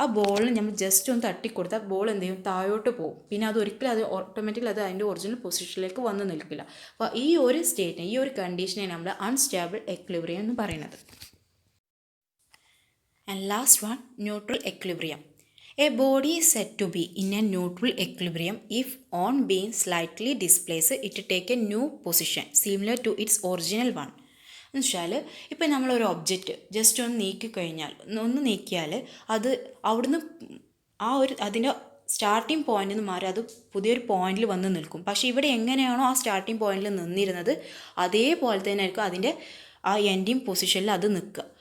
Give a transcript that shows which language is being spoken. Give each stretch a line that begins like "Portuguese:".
Malayalam: ആ ബോളിന് നമ്മൾ ജസ്റ്റ് ഒന്ന് തട്ടിക്കൊടുത്താൽ ബോൾ എന്ത് ചെയ്യും, താഴോട്ട് പോകും. പിന്നെ അത് ഒരിക്കലും അത് ഓട്ടോമാറ്റിക്കലി അത് അതിൻ്റെ ഒറിജിനൽ പൊസിഷനിലേക്ക് വന്ന് നിൽക്കില്ല. അപ്പോൾ ഈ ഒരു സ്റ്റേറ്റിനെ, ഈ ഒരു കണ്ടീഷനെ നമ്മൾ അൺസ്റ്റാബിൾ എക്വിലിബ്രിയം എന്ന് പറയുന്നത്.
English: And last one, neutral equilibrium. A body is said to be in a neutral equilibrium if on being slightly displaced it take a new position similar to its original one.
Malayalam: എന്ന് വെച്ചാൽ ഇപ്പോൾ നമ്മളൊരു object just ഒന്ന് നീക്കിയാൽ അത് അവിടുന്ന് അതിൻ്റെ starting പോയിന്റിൽ നിന്ന് മാറി അത് പുതിയൊരു പോയിന്റിൽ വന്ന് നിൽക്കും. പക്ഷേ ഇവിടെ എങ്ങനെയാണോ ആ സ്റ്റാർട്ടിംഗ് പോയിന്റിൽ നിന്നിരുന്നത് അതേപോലെ തന്നെ ആയിരിക്കും അതിൻ്റെ ആ എൻഡിങ് പൊസിഷനിൽ അത് നിൽക്കുക.